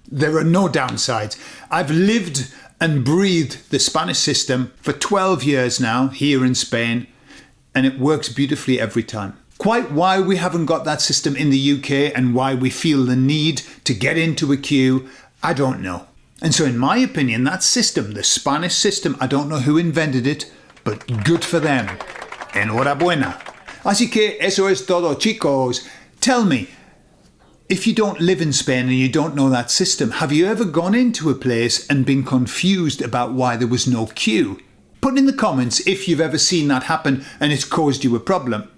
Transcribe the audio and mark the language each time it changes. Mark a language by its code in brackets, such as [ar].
[en] There are no downsides. I've lived and breathed the Spanish system for 12 years now here in Spain, and it works beautifully every time. Quite why we haven't got that system in the UK and why we feel the need to get into a queue, I don't know. And so in my opinion, that system, the Spanish system, I don't know who invented it, but good for them. [es] Enhorabuena. Así que eso es todo, chicos. [en] Tell me, if you don't live in Spain and you don't know that system, have you ever gone into a place and been confused about why there was no queue? Put in the comments if you've ever seen that happen and it's caused you a problem.